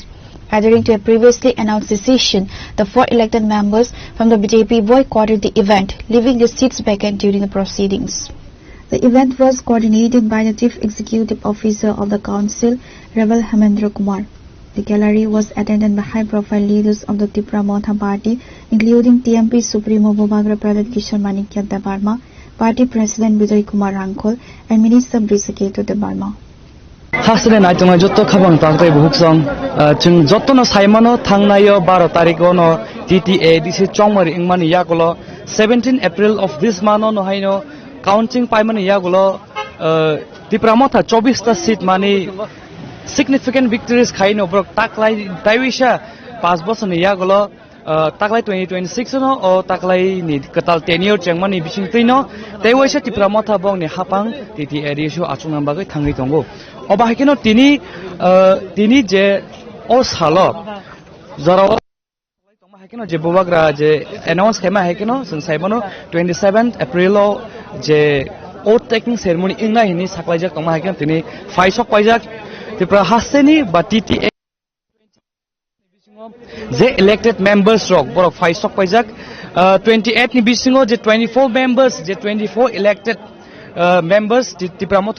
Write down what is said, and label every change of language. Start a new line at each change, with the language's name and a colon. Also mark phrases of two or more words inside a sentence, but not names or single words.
English: Adhering to a previously announced decision, the 4 elected members from the BJP boycotted the event, leaving the seats vacant during the proceedings. The event was coordinated by the Chief Executive Officer of the Council, Rebel Hemendra Kumar. The gallery was attended by high-profile leaders of the TRIPURA Motha party, including TMP Supremo Bobagra Pradhat Kishore Manikya Debarma, Party President Vijay Kumar Rangkol, and Minister Briseketo Debarma.
Kok Borok: Hasne na tonga jotto khabang taktai buhuk song chung jotto no saimano thangnayo 12 tariko no TTADC chongmari ingmani yakolo 17 April
English: of this month
Kok Borok: no haino counting paimani yakolo Tripura Motha 24 ta seat mani
English: significant victories
Kok Borok: khaino brok taklai taiwisha 5 boson yakolo taklai 2026 no o taklai ni katal tenure chengmani bising tino taiwisha Tripura Motha bong ni hapang TTADC achungnam bagai thangi tongo Obahikino tini je o salo zara Obahikino je bobagra je announce kema hekino sung saibano 27th April je
English: oath taking ceremony
Kok Borok: inga hini saklaijak tongma hekino tini faisok paijak Tripura haseni ba TTA je
English: elected members
Kok Borok: rok borok faisok paijak 28 ni bisingo je 24 members je 24
English: elected members
Kok Borok: Tripura Motha